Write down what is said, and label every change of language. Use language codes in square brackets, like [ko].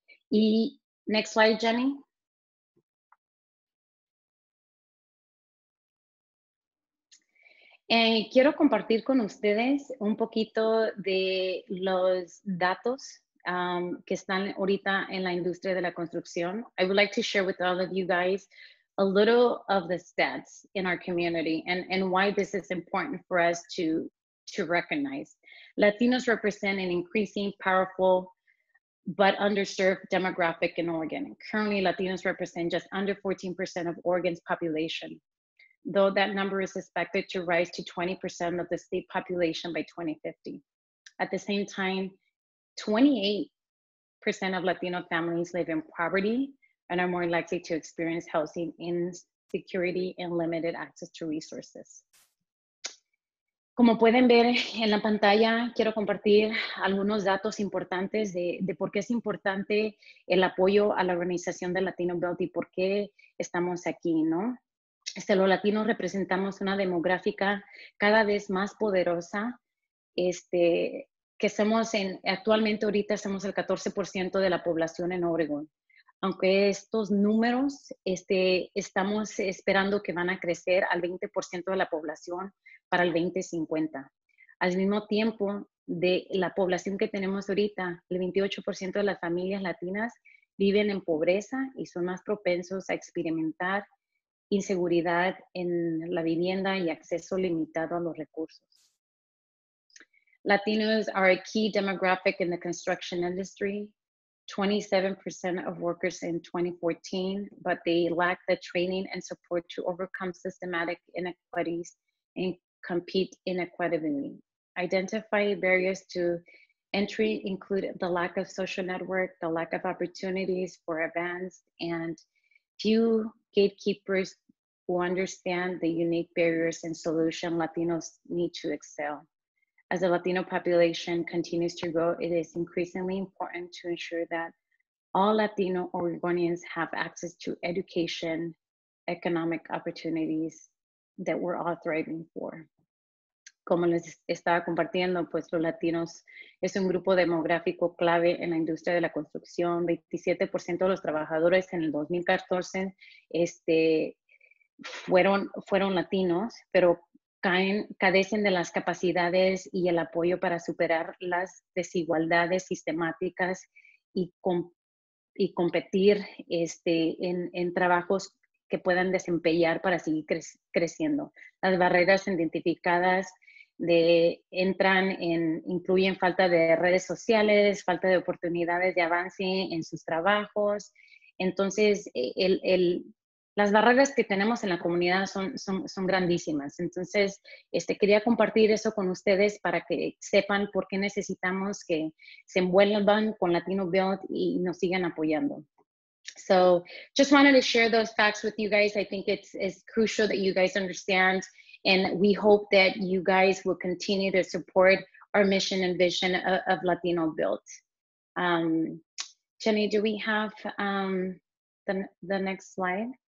[en] Y next slide, Jenny. [es] Quiero compartir con ustedes un poquito de los datos que están ahorita en la industria de la construcción. [en] I would like to share with all of you guys a little of the stats in our community and why this is important for us to recognize. Latinos represent an increasing, powerful, but underserved demographic in Oregon. Currently, Latinos represent just under 14% of Oregon's population, though that number is expected to rise to 20% of the state population by 2050. At the same time, 28% of Latino families live in poverty and are more likely to experience housing insecurity and limited access to resources. [es] Como pueden ver en la pantalla, quiero compartir algunos datos importantes de por qué es importante el apoyo a la organización de LatinoBuilt y por qué estamos aquí, ¿no? Los latinos representamos una demográfica cada vez más poderosa, que somos actualmente ahorita somos el 14% de la población en Oregon. Aunque estos números estamos esperando que van a crecer al 20% de la población para el 2050. Al mismo tiempo, de la población que tenemos ahorita, el 28% de las familias latinas viven en pobreza y son más propensos a experimentar inseguridad en la vivienda y acceso limitado a los recursos. [en] Latinos are a key demographic in the construction industry. 27% of workers in 2014, but they lack the training and support to overcome systematic inequities and compete inequitably. Identify barriers to entry include the lack of social network, the lack of opportunities for advance, and few gatekeepers who understand the unique barriers and solutions Latinos need to excel. As the Latino population continues to grow, it is increasingly important to ensure that all Latino Oregonians have access to education, economic opportunities that we're all thriving for. [es] Como les estaba compartiendo, pues los latinos es un grupo demográfico clave en la industria de la construcción. 27% de los trabajadores en el 2014 fueron latinos, pero carecen de las capacidades y el apoyo para superar las desigualdades sistemáticas y competir en trabajos que puedan desempeñar para seguir creciendo. Las barreras identificadas incluyen falta de redes sociales, falta de oportunidades de avance en sus trabajos. Entonces, las barreras que tenemos en la comunidad son grandísimas. Entonces, quería compartir eso con ustedes para que sepan por qué necesitamos que se envuelvan con LatinoBuilt y nos sigan apoyando. [en] So just wanted to share those facts with you guys. I think it's crucial that you guys understand, and we hope that you guys will continue to support our mission and vision of LatinoBuilt. Jenny, do we have the next slide?